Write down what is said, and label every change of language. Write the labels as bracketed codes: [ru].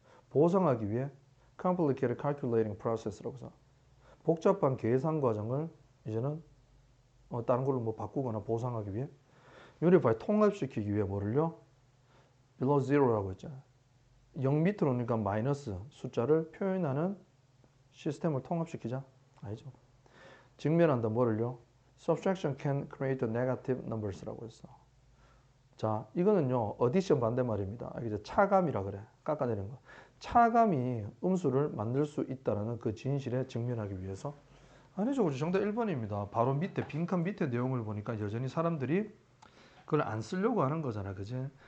[ko] 보상하기 위해 complicated calculating process 라고 해서 복잡한 계산 과정을 이제는 다른 걸로 뭐 바꾸거나 보상하기 위해 unify 통합시키기 위해 뭐를요? below zero라고 했잖아요. 0 밑으로 오니까 마이너스 숫자를 표현하는 시스템을 통합시키자. 아니죠. 직면한다 뭐를요? [en] subtraction can create negative numbers 라고 했어. [ko] 자, 이거는요, 어디션 반대말입니다. 이제 차감이라 그래. 깎아내리는 거. 차감이 음수를 만들 수 있다는 그 진실에 직면하기 위해서. 아니죠. 그렇죠. 정답 1번입니다. 바로 밑에, 빈칸 밑에 내용을 보니까 여전히 사람들이 그걸 안 쓰려고 하는 거잖아. 그지?